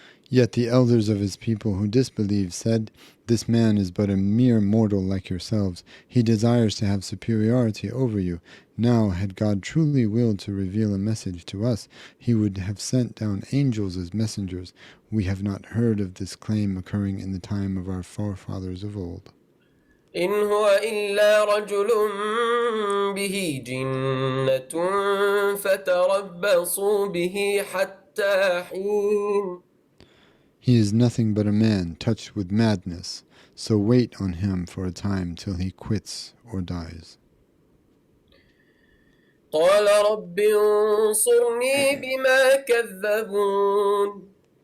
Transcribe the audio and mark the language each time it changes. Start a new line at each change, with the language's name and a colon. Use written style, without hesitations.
English: Yet the elders of his people who disbelieved said, This man is but a mere mortal like yourselves. He desires to have superiority over you. Now, had God truly willed to reveal a message to us, he would have sent down angels as messengers. We have not heard of this claim occurring in the time of our forefathers of old.
Arabic: إن هو إلا رجل به جنة فتربصوا به حتى حين.
English: He is nothing but a man touched with madness, so wait on him for a time till he quits or dies.
Arabic: قال رب انصرني بما كذبون.